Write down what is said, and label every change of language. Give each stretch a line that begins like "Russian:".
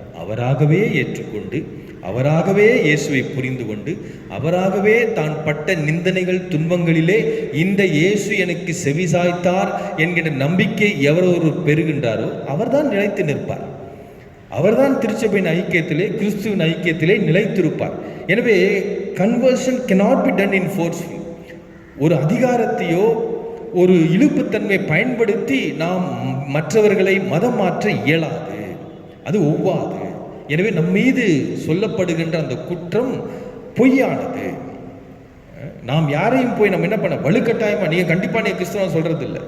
Tamil: அவராகவே ஏற்றுக்கொண்டு, அவராகவே இயேசுவை புரிந்து கொண்டு, அவராகவே தான் பட்ட நிந்தனைகள் துன்பங்களிலே இந்த இயேசு எனக்கு செவிசாய்த்தார் என்கின்ற நம்பிக்கை எவரொரு பெறுகின்றாரோ அவர்தான் நிலைத்து நிற்பார். அவர்தான் திருச்சபையின் ஐக்கியத்திலே, கிறிஸ்துவின் ஐக்கியத்திலே நிலைத்திருப்பார். எனவே
English: Conversion cannot be done in forceful.
Tamil: ஒரு அதிகாரத்தையோ ஒரு இழுப்புத்தன்மை பயன்படுத்தி நாம் மற்றவர்களை மதம் மாற்ற இயலாது, அது ஒவ்வாது. எனவே நம் மீது சொல்லப்படுகின்ற அந்த குற்றம் பொய்யானது. நாம் யாரையும் போய் நம்ம என்ன பண்ண வலுக்கட்டாயமா நீங்க கண்டிப்பா நீங்க கிறிஸ்துவன் சொல்றது இல்லை.